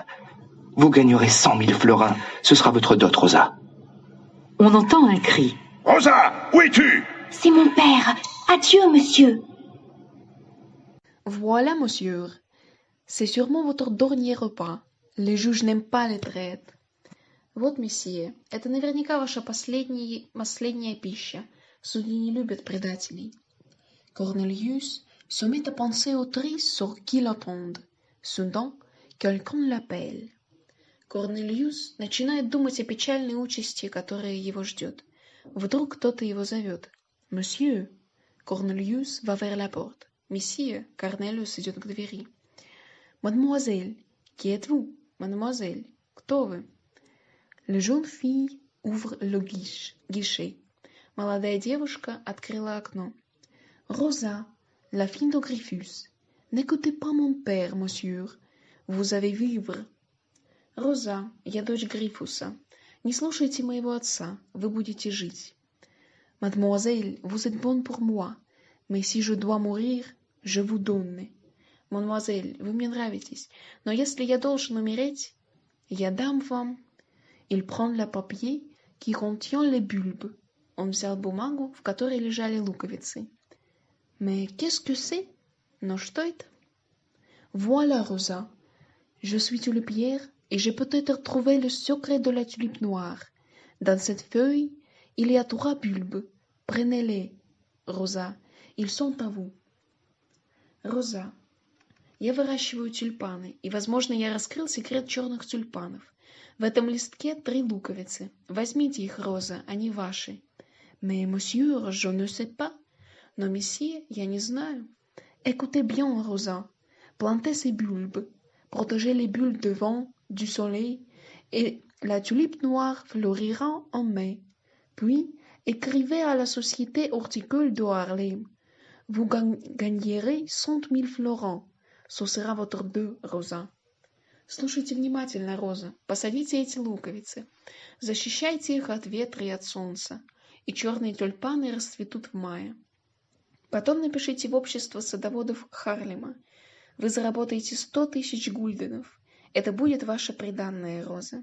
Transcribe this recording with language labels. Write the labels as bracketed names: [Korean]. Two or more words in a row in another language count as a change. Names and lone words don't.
[French] Vous gagnerez 100 000 florins. Ce sera votre dot, Rosa. On entend un cri. Rosa, où es-tu? C'est mon père. Adieu, monsieur. Voilà, monsieur. C'est sûrement votre dernier repas. Les juges n'aiment pas les traîtres. [Russian] Вот, месье, это наверняка ваша последняя пища. Судьи не любят предателей. [French] Cornelius se met à penser au triste sur qui l'attendent. Soudain, quelqu'un l'appelle. [Russian] Cornelius начинает думать о печальной участи, которая его ждет. Вдруг кто-то его зовет. [French] Monsieur. Cornelius va vers la porte. [Russian] Monsieur. Cornelius идет к двери. [French] Mademoiselle. Qui êtes-vous? Mademoiselle. [Russian] Кто вы? [French] La jeune fille ouvre le guichet. [Russian] Молодая девушка открыла окно. [French] Rosa, la fille de Gryphus. N'écoutez pas mon père, monsieur. Vous allez vivre. Rosa, [Russian] я дочь Грифуса. Не слушайте моего отца, вы будете жить. [French] Mademoiselle, vous êtes bonne pour moi, mais si je dois mourir, je vous donne. Mademoiselle, [Russian] вы мне нравитесь, но если я должен умереть, я дам вам. [French] Il prend le papier qui contient les bulbes. [Russian] Он взял бумагу, в которой лежали луковицы. [French] Mais qu'est-ce que c'est? [Russian] Но что это? [French] Voilà, Rosa. Je suis tulipière et j'ai peut-être trouvé le secret de la tulipe noire. Dans cette feuille, il y a 3 bulbes. Prenez-les, Роза, ils sont à vous. [Russian] Роза. Я выращиваю тюльпаны, и, возможно, я раскрыл секрет черных тюльпанов. В этом листке 3 луковицы. Возьмите их, Роза, они ваши. [French] Mais, monsieur, je ne sais pas. [Russian] Но, месье, я не знаю. [French] Écoutez bien, Rosa. Plantez ces bulbes. Protégez les bulbes du vent, du soleil, et la tulipe noire fleurira en mai. Puis, écrivez à la Société horticole de Harlem. Vous gagnerez 100 000 флорins. Ce sera votre dû, Роза. [Russian] Слушайте внимательно, Роза. Посадите эти луковицы. Защищайте их от ветра и от солнца. И черные тюльпаны расцветут в мае. Потом напишите в общество садоводов Харлема. Вы заработаете 100 000 гульденов. Это будет ваше приданное, Роза.